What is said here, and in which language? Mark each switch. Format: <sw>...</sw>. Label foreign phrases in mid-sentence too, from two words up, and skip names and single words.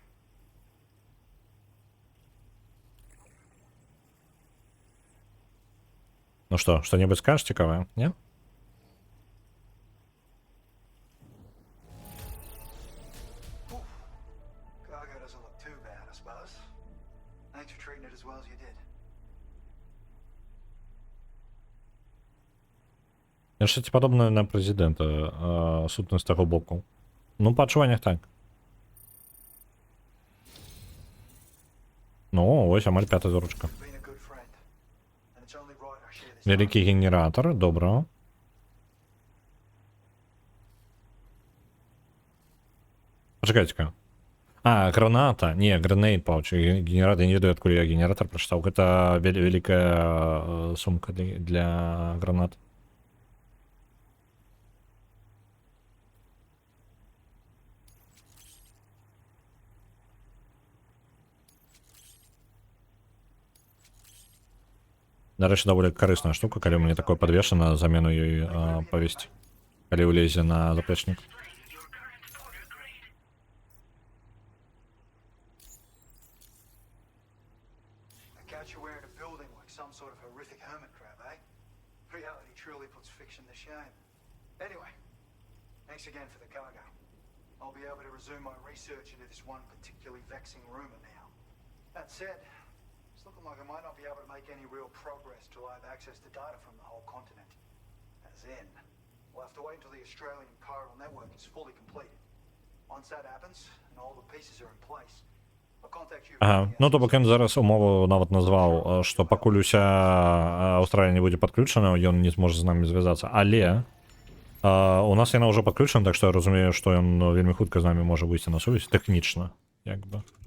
<be>Ну што, што-небудзь скажаш цікавае, не?</be> <en>Cargo doesn't look too bad, I suppose. Thanks for treating it as well as you did.</en> <uk>Щось подобне на президента, сутність того боку.</uk> <be>Ну, по адчуваннях так.</be> <uk>Ну, ось амаль п'ята зорочка.</uk> <en>Been a good friend. And it's only right I share this.</en> <uk>Великий генератор, добро. Почекайте-ка.</uk> <be>А, граната. Не,</be> <en>grenade pouch.</en> <be>Генератор, я не ведаю,</be> <ru>откуда я генератор прочитал. Это великая сумка для гранат.</ru> <be>Нарэшце даволі карысная штука, калі мне такое падвешана, замену ёй павесці. Калі ўлезе на заплечнік.</be> <en>I catch you wearing a building like some sort of horrific hermit crab, eh? Reality truly puts fiction to shame. Anyway, thanks again for the cargo. I'll be able to resume my research into this one particularly vexing rumor now. That said, it's looking like I might not be able to make any real progress till I have access to data from the whole continent. As in, we'll have to wait until the Australian chiral network is fully completed. Once that happens, and all the pieces are in place, I'll contact you. Ага.</en> <be>Ну, то бок ён зараз умову нават назваў, што пакуль уся Аўстралія не будзе падключана, ён не зможа з намі звязацца. Але у нас яна ўжо падключана, так што я разумею, што ён вельмі хутка з намі можа выйсці на сувязь, тэхнічна, як бы.</be>